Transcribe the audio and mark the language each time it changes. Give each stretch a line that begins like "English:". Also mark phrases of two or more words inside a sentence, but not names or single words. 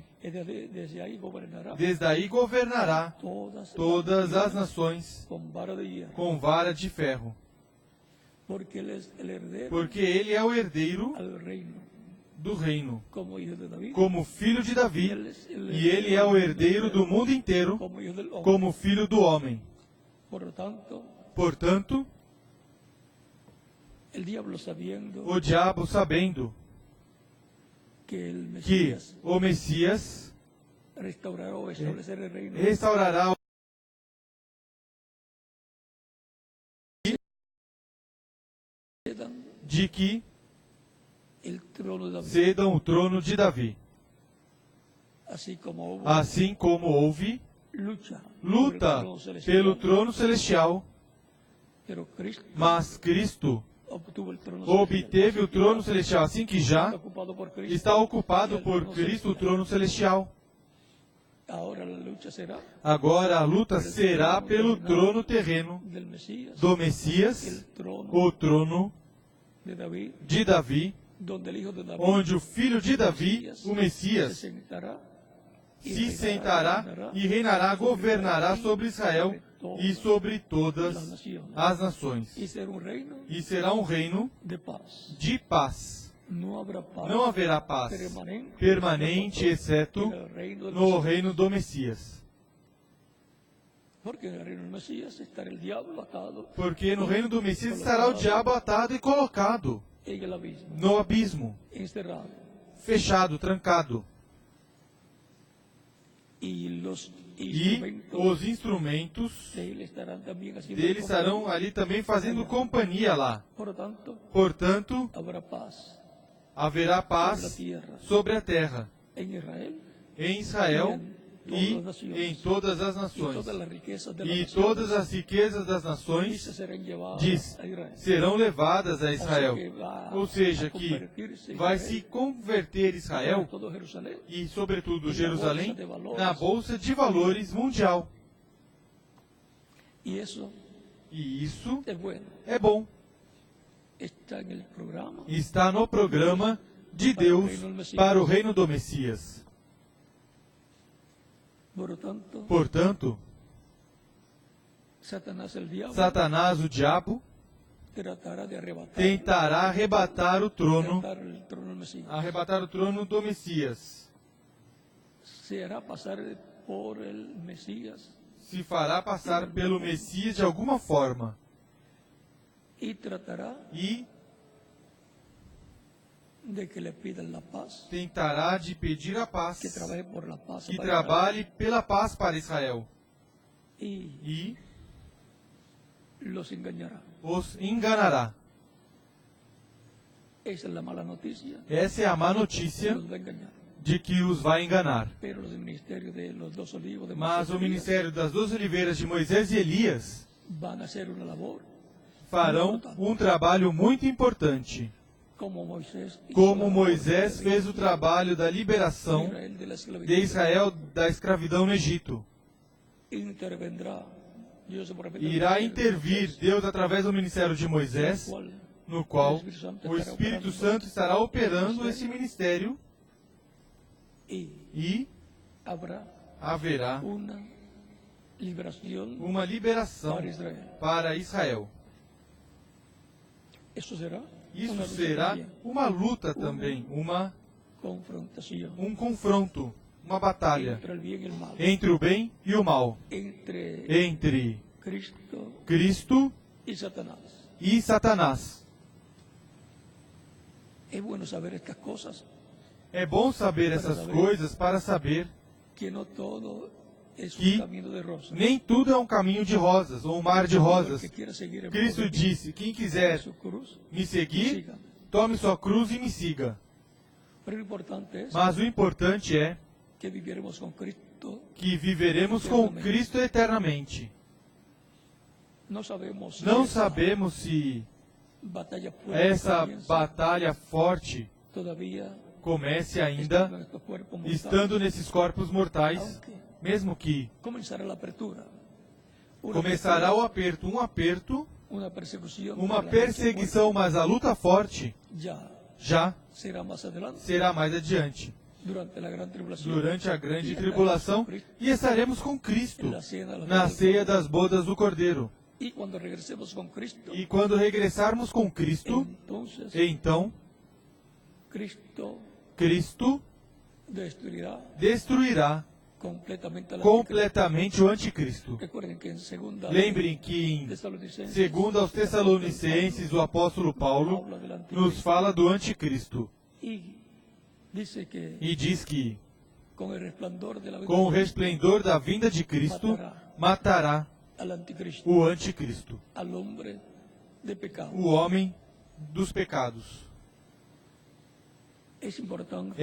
Portuguese: Desde aí governará todas as nações com vara de ferro. Porque ele é o herdeiro do reino,
Spanish: como hijo de David,
Portuguese: como filho de Davi, e ele é o herdeiro do mundo inteiro,
Spanish: como hijo del hombre.
Portuguese: como filho do homem.
Spanish: Por lo tanto,
Portuguese: Portanto,
Spanish: el diablo sabiendo
Portuguese: o diabo, sabendo
Spanish: que el
Portuguese: que
Spanish: Mesías
Portuguese: o Messias
Spanish: restaurará o establecer el reino,
Portuguese: restaurará de que
Spanish: el trono de David,
Portuguese: cedam o trono de Davi.
Spanish: así como hubo
Portuguese: Assim como houve
Spanish: lucha
Portuguese: luta
Spanish: por el trono celestial,
Portuguese: pelo trono celestial,
Spanish: pero Cristo
Portuguese: mas Cristo
Spanish: obtuvo el trono
Portuguese: obteve o trono celestial, assim que já
Spanish: celestial, ocupado por Cristo,
Portuguese: está ocupado
Spanish: y el
Portuguese: por
Spanish: trono
Portuguese: Cristo o
Spanish: celestial.
Portuguese: trono celestial.
Spanish: Ahora la lucha será
Portuguese: Agora a luta será pelo trono terreno
Spanish: del Mesías,
Portuguese: do Messias,
Spanish: el trono
Portuguese: o trono
Spanish: de David,
Portuguese: de Davi,
Spanish: donde el hijo de David
Portuguese: onde o filho de Davi, o
Spanish: se
Portuguese: Messias,
Spanish: sentará y
Portuguese: se
Spanish: reinará,
Portuguese: sentará e reinará, governará sobre Israel e sobre todas
Spanish: las naciones,
Portuguese: as nações.
Spanish: y será un reino
Portuguese: E será um reino
Spanish: de paz.
Portuguese: de paz.
Spanish: No habrá paz
Portuguese: Não haverá paz permanente, exceto
Spanish: en el reino del
Portuguese: no
Spanish: Mesías.
Portuguese: reino do Messias.
Spanish: Porque en el reino del Mesías estará el diablo atado
Portuguese: Porque no reino do Messias estará o diabo atado e colocado
Spanish: en el abismo,
Portuguese: no abismo,
Spanish: encerrado.
Portuguese: fechado, trancado.
Spanish: Y los
Portuguese: E
Spanish: instrumentos
Portuguese: os instrumentos
Spanish: de él estarán también haciendo
Portuguese: dele
Spanish: compañía.
Portuguese: estarão ali também fazendo companhia lá.
Spanish: Por lo tanto,
Portuguese: Portanto,
Spanish: habrá paz
Portuguese: haverá paz sobre a terra,
Spanish: en Israel
Portuguese: em Israel e em todas as
Spanish: y
Portuguese: nações.
Spanish: todas las riquezas de las
Portuguese: E
Spanish: naciones
Portuguese: todas as riquezas das nações
Spanish: serán llevadas
Portuguese: diz,
Spanish: a Israel.
Portuguese: serão levadas a Israel.
Spanish: O sea que va
Portuguese: Ou seja,
Spanish: a
Portuguese: que
Spanish: convertir-se
Portuguese: vai
Spanish: Israel,
Portuguese: se converter Israel
Spanish: todo Jerusalén,
Portuguese: e, sobretudo, na Jerusalém
Spanish: bolsa de valores.
Portuguese: na Bolsa de Valores Mundial.
Spanish: y eso
Portuguese: E isso
Spanish: es bueno.
Portuguese: é bom.
Spanish: Está en el programa
Portuguese: Está no programa de Deus para o reino do Messias.
Spanish: Por lo tanto,
Portuguese: Portanto,
Spanish: Satanás, el diablo,
Portuguese: Satanás, o diabo,
Spanish: tratará de arrebatar,
Portuguese: tentará arrebatar o trono,
Spanish: el trono del Mesías.
Portuguese: arrebatar o trono do Messias.
Spanish: Se hará pasar por el Mesías
Portuguese: Se fará passar pelo Messias de alguma forma.
Spanish: y tratará
Portuguese: E
Spanish: de que le pidan la paz,
Portuguese: tentará de pedir a paz,
Spanish: que trabaje por la paz
Portuguese: que
Spanish: para
Portuguese: trabalhe pela paz para Israel.
Spanish: Israel,
Portuguese: E
Spanish: y los engañará.
Portuguese: os enganará.
Spanish: Esa es la mala noticia,
Portuguese: Essa é a má notícia
Spanish: los va a engañar.
Portuguese: de que os vai enganar.
Spanish: Pero los ministerios de los dos olivos de
Portuguese: Mas
Spanish: Moisés
Portuguese: o ministério das duas oliveiras de Moisés e Elias
Spanish: van a hacer una labor
Portuguese: farão um trabalho muito importante.
Spanish: como Moisés hizo
Portuguese: Como
Spanish: la
Portuguese: Moisés
Spanish: labor
Portuguese: fez o trabalho da liberação
Spanish: Israel de la esclavitud.
Portuguese: de Israel da escravidão no Egito.
Spanish: Intervendrá Dios por medio
Portuguese: Irá
Spanish: del
Portuguese: intervir Deus através do ministério de Moisés,
Spanish: cual
Portuguese: no qual o Espírito Santo estará operando esse ministério
Spanish: y
Portuguese: e
Spanish: habrá
Portuguese: haverá
Spanish: una liberación
Portuguese: uma liberação
Spanish: para Israel.
Portuguese: para Israel.
Spanish: Eso será
Portuguese: Isso
Spanish: una lucha
Portuguese: será
Spanish: también,
Portuguese: uma luta também,
Spanish: confrontación
Portuguese: um confronto, uma batalha
Spanish: entre el bien y el mal,
Portuguese: entre o bem e o mal,
Spanish: entre
Portuguese: entre
Spanish: Cristo
Portuguese: Cristo
Spanish: y Satanás.
Portuguese: e Satanás.
Spanish: Es bueno saber estas cosas,
Portuguese: É bom saber essas coisas para saber
Spanish: que no todo es
Portuguese: Que
Spanish: un camino de rosas.
Portuguese: nem tudo é um caminho de rosas ou um mar de
Spanish: El
Portuguese: rosas.
Spanish: que quiera seguir en
Portuguese: Cristo
Spanish: pos de
Portuguese: disse: quem quiser
Spanish: su cruz,
Portuguese: me seguir,
Spanish: siga.
Portuguese: tome sua cruz e me siga.
Spanish: Pero lo importante es
Portuguese: Mas o importante é
Spanish: que viviéramos con Cristo.
Portuguese: que viveremos com Cristo eternamente.
Spanish: No sabemos si
Portuguese: Não
Spanish: esa
Portuguese: sabemos se
Spanish: batalla fuerte
Portuguese: essa
Spanish: comienza
Portuguese: batalha forte
Spanish: todavía
Portuguese: comece
Spanish: estando
Portuguese: ainda
Spanish: en estos cuerpos mortales,
Portuguese: estando nesses corpos mortais,
Spanish: aunque
Portuguese: mesmo que
Spanish: comenzará la apertura. Una
Portuguese: começará o
Spanish: apertura,
Portuguese: aperto, um aperto,
Spanish: una persecución,
Portuguese: uma
Spanish: de la
Portuguese: perseguição, mas a luta forte
Spanish: ya
Portuguese: já
Spanish: será más adelante,
Portuguese: será mais adiante,
Spanish: durante la gran tribulación,
Portuguese: durante a grande tribulação, e estaremos com Cristo
Spanish: en la cena de la
Portuguese: na
Spanish: boda del
Portuguese: ceia
Spanish: Cordero.
Portuguese: das bodas do Cordeiro.
Spanish: Y cuando regresemos con Cristo,
Portuguese: E quando regressarmos com Cristo,
Spanish: entonces
Portuguese: então
Spanish: Cristo
Portuguese: destruirá completamente o anticristo.
Spanish: Recuerden que en segunda
Portuguese: Lembrem que em
Spanish: Tesalonicenses,
Portuguese: segundo aos Tessalonicenses, o apóstolo Paulo nos fala do anticristo
Spanish: y dice que
Portuguese: e diz que
Spanish: con el resplandor de la
Portuguese: com o
Spanish: venida
Portuguese: resplendor da vinda de Cristo matará
Spanish: al anticristo,
Portuguese: o anticristo,
Spanish: al hombre de pecado.
Portuguese: o homem dos pecados.
Spanish: Es importante